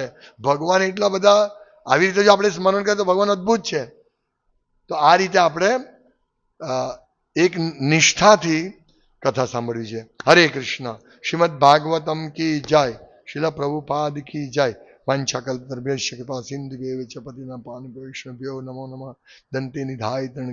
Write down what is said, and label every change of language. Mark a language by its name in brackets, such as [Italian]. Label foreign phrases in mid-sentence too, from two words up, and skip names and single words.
[Gujarati] ભગવાન એટલા બધા, આવી રીતે જો આપણે સ્મરણ કરીએ તો ભગવાન અદ્ભુત છે. તો આ રીતે આપણે એક નિષ્ઠાથી કથા સાંભળવી છે. [Hindi] हरे कृष्ण. श्रीमद भागवतम की जय. शिला प्रभुपाद की जय. [Sanskrit] वांछाकल्पतरुभ्यश्च कृपा सिंधुभ्यैव च पतितानां पावनेभ्यो वैष्णवेभ्यो नमो नमः. दंते निधाय तृण्य